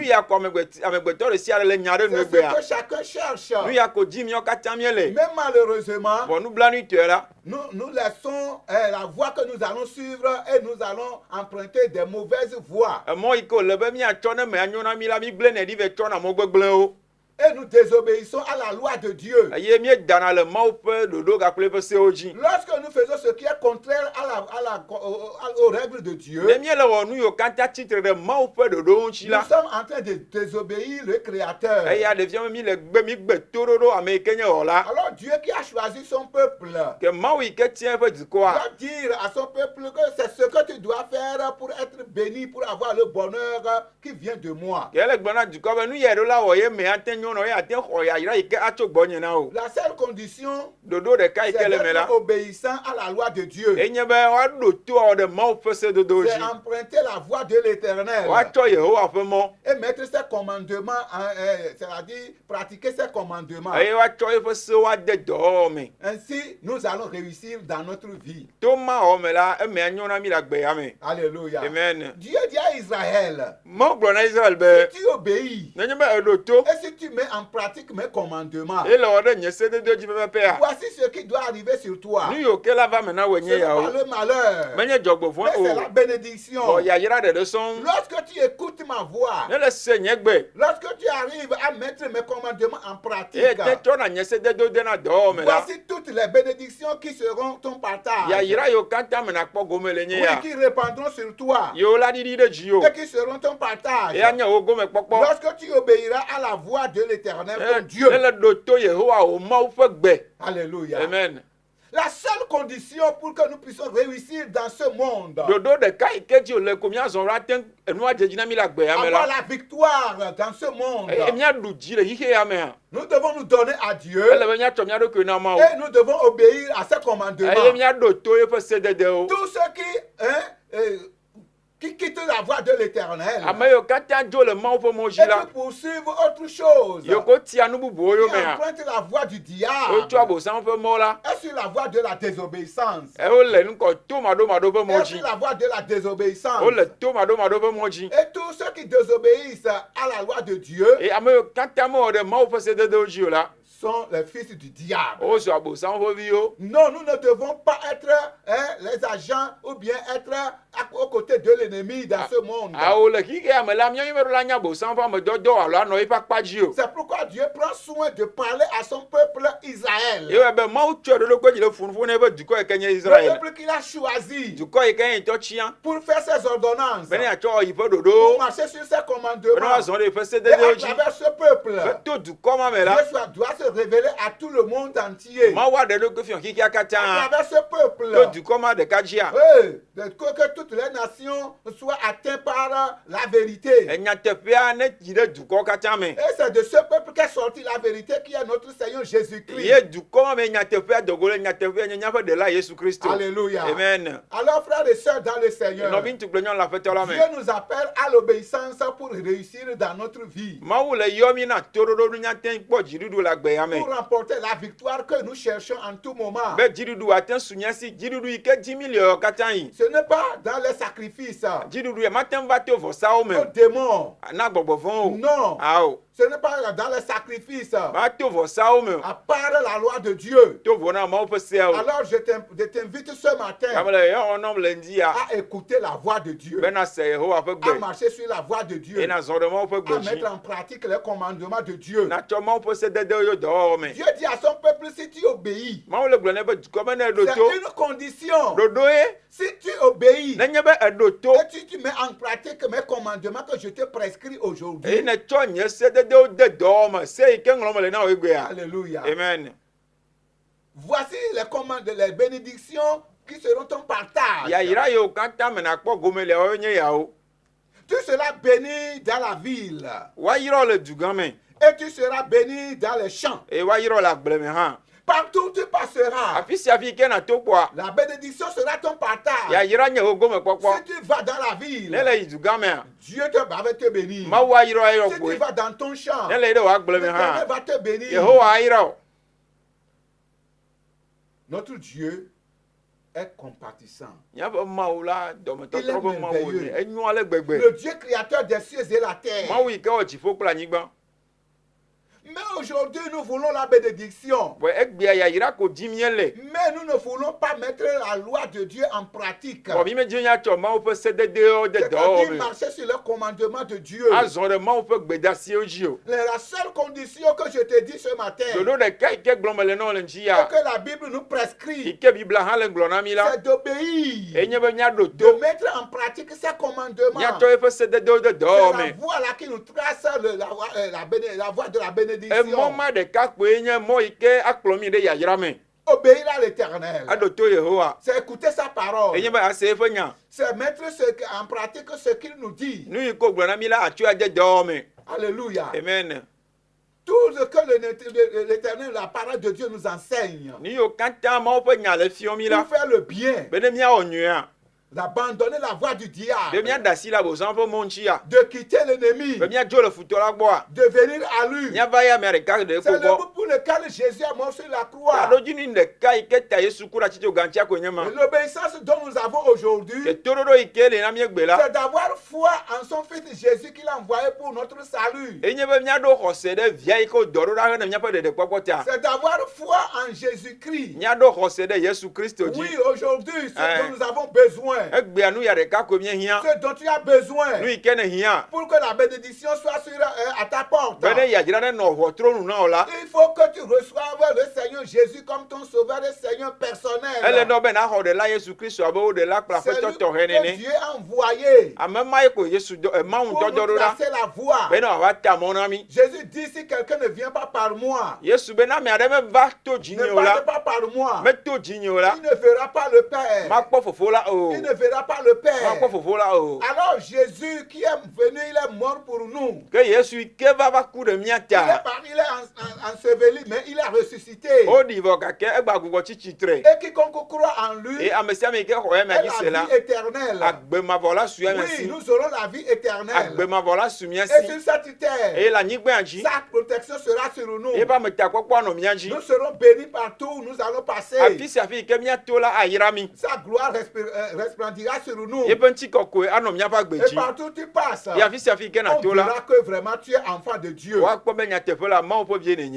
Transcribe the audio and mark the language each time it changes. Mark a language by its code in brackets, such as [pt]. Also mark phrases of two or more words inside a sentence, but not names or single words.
[ee] ya ko amegbetɔ ɖe sia ɖe le nya ɖe [fr] C'est [ee] nu [fr] ce [ee] gbea [fr] que chacun cherche. [ee] nu ya ko dzi miawo katã miele [fr] Mais malheureusement, [ee] vɔ nublanuitɔe la [fr] nous laissons la voie que nous allons suivre et nous allons emprunter des mauvaises voies. [ee] emɔ yi ke wòle be miatsɔ ne me anyo na mi la mi gblẽ nɛ ɖi ve trɔna mɔ gbegblẽwo [fr] Et nous désobéissons à la loi de Dieu. [ee] eye miedana le mawu ƒe ɖoɖo gakple ƒe sewo dzi [fr] Lorsque nous faisons ce qui est contraire aux règles de Dieu, [ee] ne miele wɔ nu yiwo katã tsitre ɖe mawu ƒe ɖoɖo ŋuti [fr] nous [ee] la [fr] sommes en train de désobéir le Créateur. [ee] eya ɖevia mi le gbe toɖoɖo ame yi ke nye wɔla [fr] Alors Dieu qui a choisi son peuple [ee] ke mawu yi ke tia eƒe dukɔa [fr] doit dire à son peuple que c'est ce que tu dois faire pour être béni, pour avoir le bonheur qui vient de moi. [ee] ke ele gblɔ na dukɔ be nu yɛ ɖo la wɔ ye me ate nyo nɔ ye ate xɔ yayra yi ke atso gbɔnye na o [fr] La seule condition, [ee] ɖoɖo ɖeka yi ke [fr] c'est [ee] le me la [fr] d'être obéissant à la loi de Dieu. [ee] enye be woaɖo toa ɖe mawu ƒe sedodowo [fr] C'est [ee] dzi [fr] emprunter la voie de l'Éternel [ee] woatsɔ yehowa ƒe mɔ [fr] et mettre ses commandements, c'est-à-dire pratiquer ses commandements. [ee] eye woatsɔ yeƒe sewo ade dɔwɔwɔ me [fr] Ainsi, nous allons réussir dans notre vie. [ee] to ma wɔ me la eme anyo na mi le agbea me [fr] Alléluia. [ee] amen [fr] Dieu dit à Israël, [ee] mawu gblɔ na israel be [fr] si tu obéis [ee] nenye be eɖo to [fr] et si tu mets en pratique mes commandements, [ee] ele wɔ ɖe nye sedodo dzi pɛpɛpɛa [fr] voici ce qui doit arriver sur toi. [ee] nu yiwo ke la va me na wòe [fr] Ce [ee] nye [fr] n'est pas [ee] yawo [fr] le malheur, [ee] menye dzɔgbevɔe [fr] mais c'est la [ee] o [fr] bénédiction. [ee] xɔ yayra ɖeɖe sɔŋ [fr] Lorsque tu écoutes ma voix, [ee] ne le se nye gbe [fr] lorsque tu arrives à mettre mes commandements en pratique, [ee] eye te trɔna nye sedodo de na dɔwɔwɔ me la [fr] voici toutes les bénédictions qui seront ton partage. [ee] yayra yiwo katã me nakpɔ gome le nye [fr] Oui, [ee] ya [fr] qui répandront sur toi [ee] yiwo la ɖiɖi ɖe dziwò [fr] et qui seront ton partage. [ee] eya nye wo gome kpɔkpɔ [fr] Lorsque tu obéiras à la voix de l'Éternel, ton Dieu. [ee] ne le ɖo to yehowa wò mawu ƒe gbe [fr] Alléluia. [ee] amen [fr] La seule condition pour que nous puissions réussir dans ce monde, [ee] ɖoɖo ɖeka yi ke dzi wòle ko miazɔ ɖo ate enua dze dzi na mi le agbea me [fr] avoir [ee] la [fr] la victoire dans ce monde, [ee] eye miaɖu dzi le xixe ya mea [fr] nous devons nous donner à Dieu [ee] ele be miatsɔ mia ɖokui na mawu [fr] et nous devons obéir à ses [ee] eye [fr] commandements. [ee] miaɖo to yeƒe sededewo [fr] Tous ceux qui quittent la voie de l'Éternel [ee] ame yiwo katã dzo le mawu ƒe mɔ [fr] et [ee] dzi la [fr] qui poursuivent autre chose, [ee] yiwo ko tia nu bubuwo [fr] qui [ee] yomea [fr] empruntent la voie du diable [ee] wotsɔ abosam ƒe mɔ la [fr] et sur la voie de la désobéissance. [ee] wole ŋkɔ to maɖomaɖo ƒe mɔ [fr] Et [ee] dzi [fr] sur la voie de la désobéissance. [ee] wole to maɖomaɖo ƒe mɔ dzi [fr] Et tous ceux qui désobéissent à la loi de Dieu [ee] eye ame yiwo katã mewɔ ɖe mawu ƒe sededewo dzi o la [fr] sont les fils du diable. [ee] wozɔ abosam ƒe viwo [fr] Non, nous ne devons pas être les agents ou bien être aux côtés de l'ennemi dans ce monde. [ee] awo le xixe ya me la miawo meɖo la nya abosam ƒe amedɔdɔ alo anɔ yiƒe akpa dzi o [fr] C'est pourquoi Dieu prend soin de parler à son peuple Israël. [ee] yewoe be mawu tsɔe ɖo ɖokpe dzi le funufu na eƒe dukɔ yi ke nye [fr] Le [ee] israel [fr] peuple qu'il a choisi [ee] dukɔ yi ke nye ŋutɔ tia [fr] pour faire ses ordonnances, [ee] be ne yeatsɔ yiƒe [fr] pour [ee] ɖoɖo [fr] marcher sur ses [ee] be ne [fr] commandements. [ee] woazɔ ɖe yiƒe [fr] Et [ee] sededewo [fr] à [ee] dzi [fr] travers ce peuple, [ee] be to dukɔ ma me la [fr] Dieu doit se révéler à tout le monde entier. [ee] mawu aɖe ɖokpe fiɔ xixia [fr] À [ee] katã [fr] travers ce peuple. [ee] to dukɔ ma ɖeka dzia [fr] Oui, que toutes les nations soient atteintes par la vérité. [ee] enyateƒea ne dzi ɖe dukɔ katã me [fr] Et c'est de ce peuple qu'est sortie la vérité qui est notre Seigneur Jésus-Christ. [ee] ye dukɔ ma me nyateƒea dogo le nyateƒea nye míaƒe ɖela yesu kristo [fr] Alléluia. [ee] amen [fr] Alors, frères et sœurs dans le Seigneur, [ee] nɔvi ŋutsu kple nyɔnu le aƒetɔ la me [fr] Dieu nous appelle à l'obéissance pour réussir dans notre vie, [ee] mawu le yɔ mi na toɖoɖo nu nyate kpɔ dziɖuɖu le agbea me [fr] pour remporter la victoire que nous cherchons en tout moment. [ee] be dziɖuɖu ate su nyasi dziɖuɖu yi ke dzi mi le yɔ katã yi [fr] Ce n'est pas dans les sacrifices, [ee] dziɖuɖu ya mate ŋu va to vɔsawo me [fr] aux démons. [ee] na gbɔgbɔ vɔ̃wo [fr] Non, [ee] awo [fr] ce n'est pas dans les sacrifices, [ee] va to vɔsawo me [fr] à part la loi de Dieu. [ee] to vɔ na mawu ƒe seawo [fr] Alors, je t'invite ce matin [ee] ame le yɔ wɔnɔm le ŋdi ya [fr] à écouter la voix de Dieu, [ee] bena se yehowa ƒe [fr] à [ee] gbe [fr] marcher sur la voie de Dieu, [ee] ena zɔ ɖe mawu ƒe gbe [fr] à [ee] dzi [fr] mettre en pratique les commandements de Dieu. [ee] natsɔ mawu ƒe sededewo yo dɔwɔwɔ me [fr] Dieu dit à son peuple, si tu obéis, [ee] mawu le gblɔ ne be dukɔ be ne eɖo [fr] c'est [ee] to [fr] une condition. [ee] ɖoɖo ye [fr] Si tu obéis [ee] nenye be eɖo to [fr] et tu mets en pratique mes commandements que je te prescris [ee] eye [fr] aujourd'hui. [ee] ne tsɔ nye sededewo de dɔwɔ me se yi ke ŋlɔ me le na wo egbea [fr] Alléluia. [ee] amen [fr] Voici les bénédictions qui seront ton partage. [ee] yayra yiwo katã me nakpɔ gome le woawo nye yawo [fr] Tu seras béni dans la ville [ee] woayra le du gã me [fr] et tu seras béni dans les champs. [ee] eye woayra le agble me hã [fr] Partout où tu passeras, [ee] afi sia afi ke na to kpɔa [fr] la bénédiction sera ton partage. [ee] yayra nye wo gome kpɔkpɔ [fr] Si tu vas dans la ville, [ee] ne le yi du gã mea [fr] Dieu va te bénir. [ee] mawu ayra ayɔ [fr] Si tu [ee] koe [fr] vas dans ton champ, [ee] ne le yi ɖe wò agble me [fr] l'Éternel [ee] hã [fr] va te bénir. [ee] yehowa ayra o. [fr] Notre Dieu est compatissant. [ee] Míaƒe Mawu la dɔmetɔtrɔ ƒe Mawu [fr] merveilleux. [ee] ne enyo ale gbegbe. [fr] Le Dieu créateur des cieux et la terre. [ee] Mawu yi ke wɔ dziƒo kple anyigba. [fr] Mais aujourd'hui, nous voulons la bénédiction. [ee] Vɔ egbea yayra ko dim míele. [fr] Mais nous ne voulons pas mettre la loi de Dieu en pratique. [ee] Vɔ mí medzi míatsɔ Mawu ƒe sededewo de [fr] C'est-à-dire [ee] dɔwɔwɔ me. [fr] marcher sur le commandement de Dieu. [ee] Azɔ ɖe Mawu ƒe gbedasiwo dzi o. [fr] La seule condition que je te dis ce matin, [ee] Ɖoɖo ɖeka yi ke gblɔm mele na wo le ŋuti [fr] et [ee] ya. [fr] que la Bible nous [ee] Yi [fr] prescrit, [ee] ke Bibla hã le gblɔ na mí la. [fr] c'est d'obéir, [ee] Enye be míaɖo [fr] de [ee] to. [fr] mettre en pratique ces commandements. [ee] Míatsɔ eƒe sededewo de [fr] C'est [ee] dɔwɔwɔ [fr] la [ee] me. [fr] voie là qui nous trace la voie de la [ee] Emɔ [fr] bénédiction. [ee] ma ɖeka koe nye mɔ yi ke akplɔ mí ɖe yayra me. [fr] Obéir à l'Éternel. [ee] Aɖo to Yehowa. [fr] C'est écouter sa parole. [ee] Enye be ase eƒe nya. [fr] C'est mettre en pratique ce qu'il nous dit. [ee] Nu yi ko gblɔ na mí la atsɔe ade dɔwɔwɔ me. [fr] Alléluia. [ee] Amen. [fr] Tout ce que l'Éternel, la parole de Dieu nous enseigne. [ee] Nu yiwo katã Mawu ƒe nya le fiɔ mí la. [fr] Pour faire le bien, [ee] Be ne míawɔ nyuia. [fr] d'abandonner la voie du [ee] Be [fr] diable, [ee] míaɖe asi le abosam ƒe mɔ ŋuti ya. [fr] de quitter l'ennemi, [ee] Be míadzo le futɔ la gbɔa. [fr] de venir à lui. [ee] Míava yi amea ɖeka ɖe [fr] C'est [ee] ko [fr] le [ee] gbɔ. [fr] but pour lequel Jésus est mort sur la croix. [ee] Aɖodzinu ɖeka yi ke ta Yesu ku ɖe atitso gãtia koe nye ma. [fr] Et l'obéissance dont nous avons aujourd'hui, [ee] Ke toɖoɖo yi ke le na míegbe la. [fr] c'est d'avoir foi en son Fils Jésus qu'il a envoyé pour notre salut. [ee] Enye be míaɖo xɔse ɖe via yi ke wodɔ ɖo ɖa hene míaƒe ɖeɖekpɔkpɔ ta. [fr] C'est d'avoir foi en Jésus-Christ. [ee] Míaɖo xɔse ɖe Yesu Kristo [fr] Oui, [ee] dzi. [fr] aujourd'hui, ce Hein. dont nous avons besoin, [ee] Egbea nu ya ɖeka koe míehiã. [fr] ce dont tu as besoin, [ee] Nu yi ke ne hiã. [fr] pour que la bénédiction soit à ta porte. [ee] Be ne yadzra ne nɔ ʋɔtronu na wo la. [fr] Il faut que tu reçoives le Seigneur Jésus comme ton sauveur et Seigneur [ee] Ele [fr] personnel. [ee] nɔ be naxɔ ɖela Yesu Kristo abe wo ɖela kple [fr] C'est [ee] aƒetɔ [fr] lui [ee] tɔxɛ [fr] que [ee] nene. [fr] Dieu a envoyé [ee] Ame ma ye ko Yesu Mawu [fr] pour [ee] dɔdɔ [fr] nous [ee] ɖo ɖa. [fr] tracer la voie. [ee] Be ne wòava ta mɔ na mí. [fr] Jésus dit, si quelqu'un ne vient pas par moi, [ee] Yesu be na ame aɖe meva to [fr] ne [ee] dzinye o [fr] passe [ee] la. [fr] pas par moi, [ee] Meto dzinye o la. [fr] il ne verra pas le Père. [ee] Makpɔ fofo la o. [fr] Il ne verra pas le [ee] Makpɔ [fr] Père. [ee] fofo la o. [fr] Alors Jésus qui est venu, il est mort pour nous. [ee] Ke Yesu yi ke va ku ɖe mía ta. [fr] Il est enseveli, mais il a ressuscité. [ee] Woɖi vɔ gake egba gbugbɔ tsi tsitre. [fr] Et quiconque croit en lui [ee] Eye ame sia ame yi ke xɔ [fr] a [ee] emea dzi se [fr] la [ee] la. [fr] vie éternelle. [ee] Agbemavɔ la su eme [fr] Oui, [ee] si. [fr] nous aurons la vie éternelle. [ee] Agbemavɔ la su mía [fr] Et [ee] si. [fr] sur cette terre, [ee] Eye le anyigba dzi. [fr] sa protection sera sur nous. [ee] Eƒe ametakpɔkpɔ anɔ mía dzi. [fr] Nous serons bénis partout où nous allons passer. [ee] Afi sia afi yi ke míato la ayra mí. [fr] Sa gloire resplendira sur nous. [ee] Yeƒe ŋutikɔkɔe anɔ míaƒe agbe [fr] Et [ee] dzi. [fr] partout où tu passes, [ee] Ye afi sia afi yi ke [fr] on [ee] nato la. [fr] verra que vraiment tu es enfant de Dieu. [ee] Woakpɔ be nyateƒe la Mawu ƒe vie nenye.